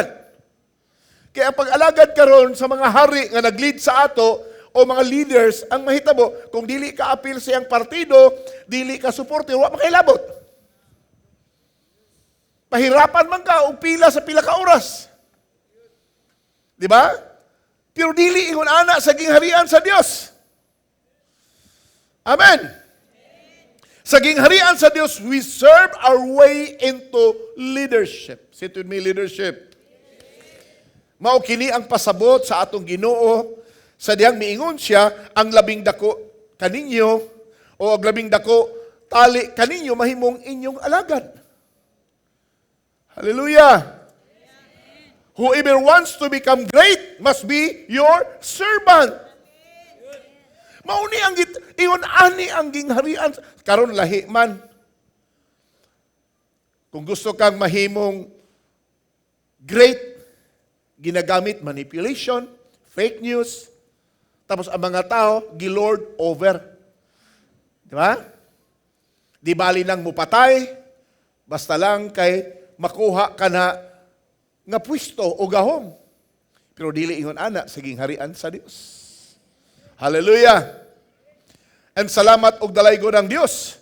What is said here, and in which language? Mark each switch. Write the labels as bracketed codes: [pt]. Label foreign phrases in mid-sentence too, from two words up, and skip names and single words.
[ceb] Kaya ang pag-alagad karon sa mga hari nga nag-lead sa ato o mga leaders, ang mahitabo, kung dili ka apil sa iyang partido, dili ka suporte, wa makailabot. Pahirapan man ka o pila sa pila ka oras. Di ba? Pero dili ingon ana sa gingharian sa Dios. Amen. Sa gingharian sa Dios, [en] we serve our way into leadership. Sit with me, leadership. [ceb] Mao kini ang pasabot sa atong Ginoo sa diyang miingon siya ang labing dako kaninyo o ang labing dako tali kaninyo mahimong inyong alagad. Hallelujah. [en] Whoever wants to become great must be your servant. [ceb] Mauni ang iyon ani ang gingharian karon lahi man. Kung gusto kang mahimong great, ginagamit manipulation, [en] fake news, [ceb] tapos ang mga tao gilord over. Di ba? Di bali nang mupatay, basta lang kay makuha ka na nga pwesto o gahom. Pero dili ingon ana sa gingharian sa Dios. Hallelujah. And salamat og dalaygo ng Dios.